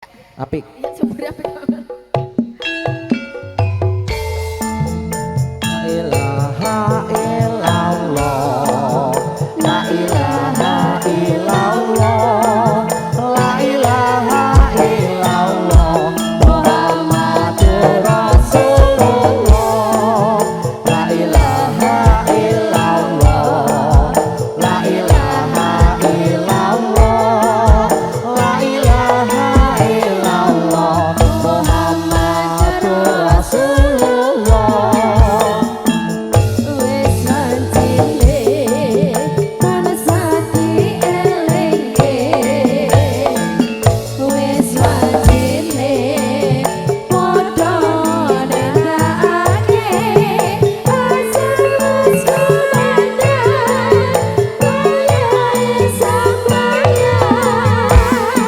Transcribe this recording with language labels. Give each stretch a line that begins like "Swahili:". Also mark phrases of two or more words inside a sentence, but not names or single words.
Javanese: Apik. Jebule apik banget.
Arabic: لا إله إلا الله. لا إله إلا الله. لا إله إلا الله. محمد رسول الله. لا إله إلا الله. لا إله إلا الله. لا إله إلا الله. محمد رسول الله.
Javanese: Wis lancine panas ati elinge. Wis lancine padha nindakake asal sumandang kaya sampeyan.